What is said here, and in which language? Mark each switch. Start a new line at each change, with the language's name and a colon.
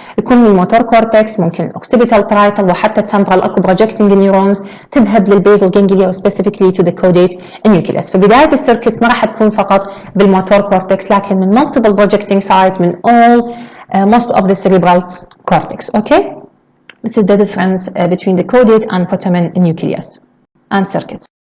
Arabic: يكون للموتور
English: cortex، ممكن occipital, parietal، وحتى temporal أكو projecting neurons
Arabic: تذهب للباسل
English: ganglia specifically to the caudate nucleus.
Arabic: في بداية السيركت ما راح تكون فقط بالموتور cortex، لكن من
English: multiple projecting sites
Arabic: من
English: all most of the cerebral cortex. Okay, this is the difference between the caudate and putamen nucleus and circuits.